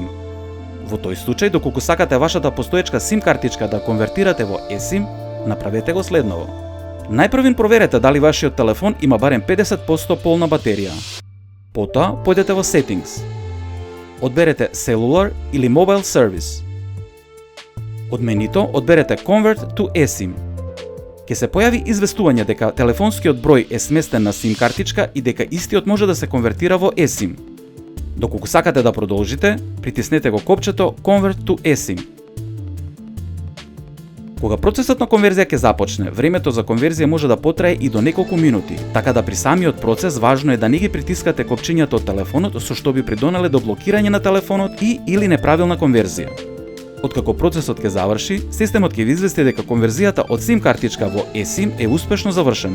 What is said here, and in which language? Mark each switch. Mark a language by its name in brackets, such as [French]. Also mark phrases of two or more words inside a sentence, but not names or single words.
[Macedonian] Во тој случај, доколку сакате вашата постоечка SIM картичка да конвертирате во eSIM, направете го следново. Најпрвин проверете дали вашиот телефон има барем 50% полна батерија. Потоа, појдете во Settings. Одберете Cellular или [English] Mobile Service. [Macedonian] Од менито, одберете [English] Convert to eSIM. [Macedonian] Ке се појави известување дека телефонскиот број е сместен на SIM картичка и дека истиот може да се конвертира во eSIM. Доколку сакате да продолжите, притиснете го копчето [English] Convert to eSIM. [Macedonian] Кога процесот на конверзија ќе започне, времето за конверзија може да потрае и до неколку минути, така да при самиот процес важно е да не ги притискате копчињата од телефонот, со што би придонеле до блокирање на телефонот и или неправилна конверзија. Откако процесот ќе заврши, системот ќе ви извести дека конверзијата од SIM картичка во eSIM е успешно завршена.